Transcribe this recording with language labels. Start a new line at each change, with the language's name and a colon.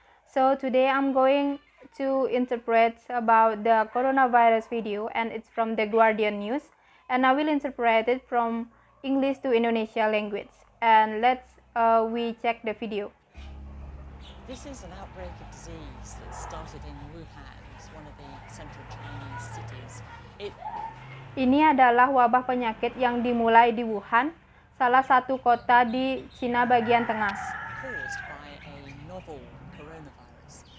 English: So today I'm going to interpret about the coronavirus video and it's from the Guardian News and I will interpret it from English to Indonesia language. And we check the video. This is an outbreak of disease that started in Wuhan, it's one of the central Chinese cities.
Indonesian: Ini adalah wabah penyakit yang dimulai di Wuhan, salah satu kota di Cina bagian tengah.
English: Caused by a novel coronavirus.